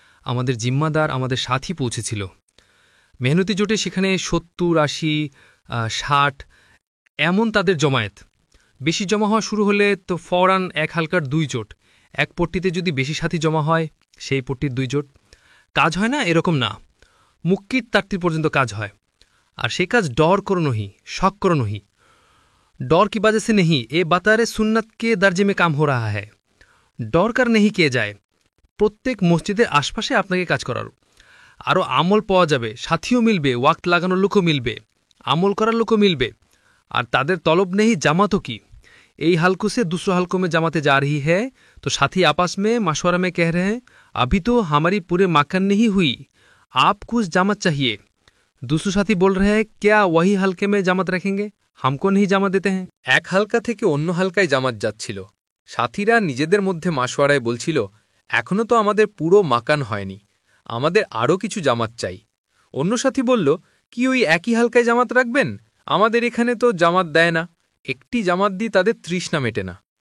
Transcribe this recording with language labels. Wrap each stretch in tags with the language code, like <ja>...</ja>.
<bn>আমাদের জিম্মাদার আমাদের সাথী পৌঁছেছিল। মেহনতি জোটে সেখানে 70, 80, 60 এমন তাদের জমায়েত। বেশি জমা হওয়া শুরু হলে তো ফওরান 1 হালকার 2 জোট। এক পট্টিতে যদি বেশি সাথী জমা হয়, সেই পট্টির 2 জোট। কাজ হয় না এরকম না, মুক্কির তার্তির পর্যন্ত কাজ হয়। আর সেই কাজ</bn> <hi>डर करो नहीं, शक करो नहीं। डर की वजह से नहीं, ये बता रहे सुन्नत के दर्जे में काम हो रहा है। डर कर नहीं किए जाए,</hi> <bn>প্রত্যেক মসজিদের আশপাশে আপনাকে কাজ করার। আরও আমল পাওয়া যাবে, সাথীও মিলবে, ওয়াক্ত লাগানোর লোকও মিলবে, আমল করার লোকও মিলবে। আর তাদের তলব নেই জামাতও কি।</bn> <hi>এই हल्कों से दूसरे हल्कों में जमाते जा रही है तो साथी आपस में मशवरा में कह रहे हैं अभी तो हमारी पूरे मकान नहीं हुई, आपको जमात चाहिए। दूसरे साथी बोल रहे हैं क्या वही हल्के में जमात रखेंगे, हमको नहीं जमात देते हैं।</hi> <bn>এক হালকা থেকে অন্য হালকায় জামাত যাচ্ছিল। সাথীরা নিজেদের মধ্যে মাসওয়ারায় বলছিল এখনও তো আমাদের পুরো মাকান হয়নি, আমাদের আরও কিছু জামাত চাই। অন্য সাথী বলল কি ওই একই হালকায় জামাত রাখবেন, আমাদের এখানে তো জামাত দেয় না, একটি জামাত দিয়ে তাদের তৃষ্ণা মেটে না।</bn>